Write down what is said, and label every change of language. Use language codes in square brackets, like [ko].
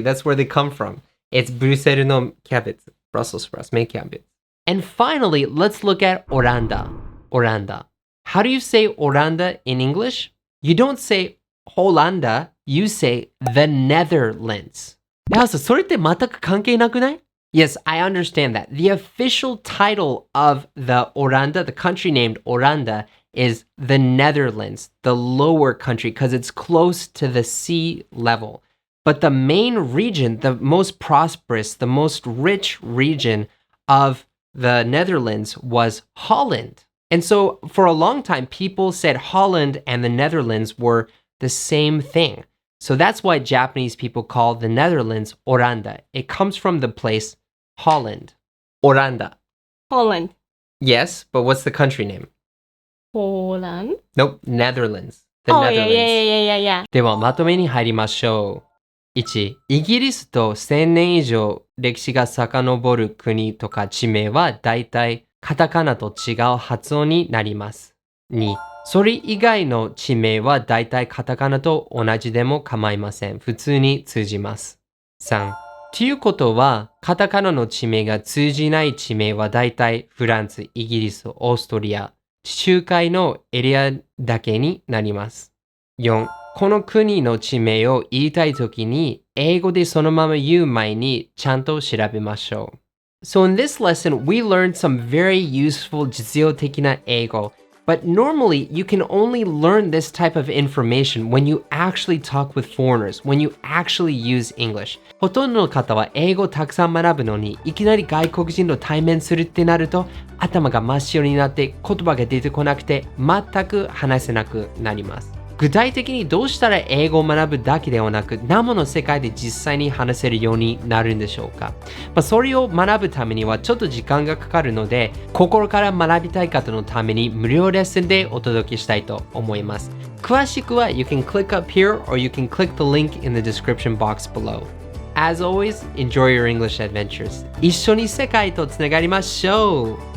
[en] That's where they come from. It's Bruxelles no cabbage. Brussels sprouts, make cabbage. And finally, let's look at Oranda. Oranda. How do you say Oranda in English? You don't say Hollanda, you say the Netherlands. [ja] それって全く関係なくない? [en] Yes, I understand that. The official title of the Oranda, the country named Oranda, is the Netherlands, the lower country, because it's close to the sea level. But the main region, the most prosperous, the most rich region of the Netherlands was Holland. And so for a long time, people said Holland and the Netherlands were the same thing. So that's why Japanese people call the Netherlands Oranda. It comes from the place Holland. Oranda. Holland. Yes, but what's the country name? Holland. Nope, Netherlands. The Oh, Netherlands. yeah. [ja] ではまとめに入りましょう。1、イギリスと1000年以上歴史が遡る国とか地名はだいたいカタカナと違う発音になります。 2、それ以外の地名はだいたいカタカナと同じでも構いません。普通に通じます。3、ということはカタカナの地名が通じない地名はだいたいフランス、イギリス、オーストリア、地中海のエリアだけになります。 4、この国の地名を言いたいときに英語でそのまま言う前にちゃんと調べましょう。 [en] So in this lesson, we learned some very useful [ja] 実用的な英語。 [en] But normally, you can only learn this type of information when you actually talk with foreigners, when you actually use English. [ja] ほとんどの方は英語をたくさん学ぶのに、いきなり外国人と対面するってなると、頭が真っ白になって言葉が出てこなくて、全く話せなくなります。具体的にどうしたら英語を学ぶだけではなく、生の世界で実際に話せるようになるんでしょうか。それを学ぶためにはちょっと時間がかかるので、心から学びたい方のために無料レッスンでお届けしたいと思います。詳しくは [en] You can click up here or you can click the link in the description box below. As always, enjoy your English adventures. [ja] 一緒に世界とつながりましょう。